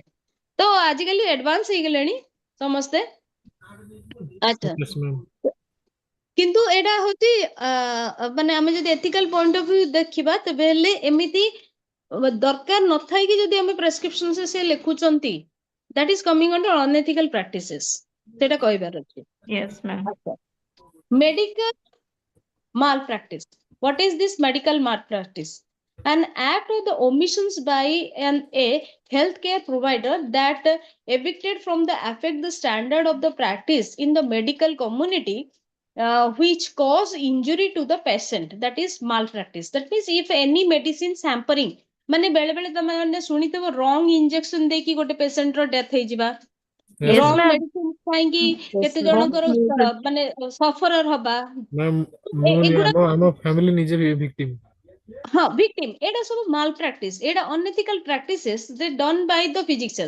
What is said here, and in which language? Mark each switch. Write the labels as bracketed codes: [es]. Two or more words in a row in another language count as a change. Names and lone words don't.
[or] ତ ଆଜିକାଲି ଆଡଭାନ୍ସ ହେଇଗଲେଣି ସମସ୍ତେ। ଆଚ୍ଛା, କିନ୍ତୁ ଏଇଟା ହଉଛି ମାନେ ଆମେ ଯଦି [en] ethical point of view [or] ଦେଖିବା ତେବେ ହେଲେ ଏମିତି ଦରକାର ନଥାଇକି ଯଦି ଆମେ ପ୍ରେସକ୍ରିପସନ ସେ ଲେଖୁଛନ୍ତି, [en] that is coming under unethical practices, [or] ସେଟା କହିବାର ଅଛି। [en] Yes, ma'am. Medical malpractice. What is this medical malpractice? An act of the omissions by a healthcare provider that evicted from the affect the standard of the practice in the medical community, which cause injury to the patient, that is malpractice. That means if any medicine hampering, [or] ମାନେ ବେଳେ ବେଳେ ତମେ ମାନେ ଶୁଣିଥିବ [en] wrong injection [or] ଦେଇକି ଗୋଟେ ପେସେଣ୍ଟ ର ଡେଥ ହେଇଯିବା, [en] wrong medicine [or] ଖାଇକି କେତେ ଜଣଙ୍କର ମାନେ ସଫରର ହବା, ଆମ ଫ୍ୟାମିଲି ନିଜେ ବି ଭିକ୍ଟିମ। ହଁ ଭିକ୍ଟିମ, ଏଇଟା ସବୁ ମାଲପ୍ରାକ୍ଟିସ, ଏଇଟା [en] unethical practices done by the physicians.